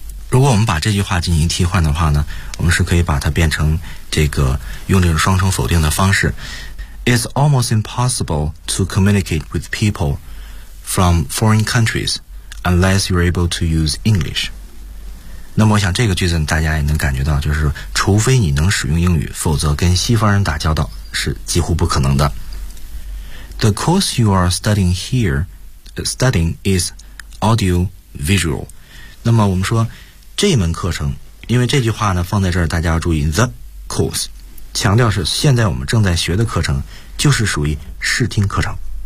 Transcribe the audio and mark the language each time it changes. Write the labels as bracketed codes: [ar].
[zh] 如果我们把这句话进行替换的话呢，我们是可以把它变成这个用这种双重否定的方式 ， [en] It's almost impossible to communicate with people from foreign countries。 Unless you're able to use English. [zh] 那么我想这个句子大家也能感觉到，就是除非你能使用英语，否则跟西方人打交道是几乎不可能的。 [en] The course you are studying here, studying is audiovisual. [zh] 那么我们说这门课程，因为这句话呢放在这儿，大家要注意 [en] the course, [zh] 强调是现在我们正在学的课程就是属于视听课程。